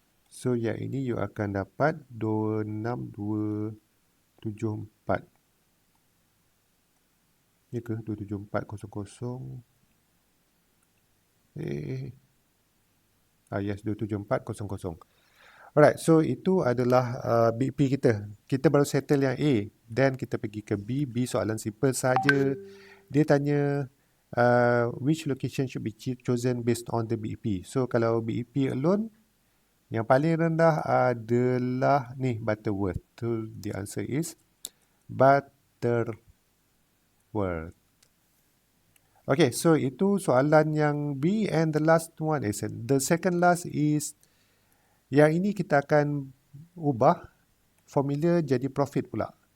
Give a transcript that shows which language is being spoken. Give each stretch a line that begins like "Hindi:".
Malay: So yang ini you akan dapat 26274. Ya ke 27400? Yes, 27400. Alright, so itu adalah BEP kita. Kita baru settle yang A, then kita pergi ke B. B soalan simple saja. Dia tanya
English: which location should be chosen based on the BEP.
Malay: So kalau BEP alone, yang paling rendah adalah ni Butterworth.
English: So the answer is Butterworth.
Malay: Okay, so itu soalan yang B,
English: and the last one is, the second last is,
Malay: yang ini kita akan ubah formula jadi profit pula.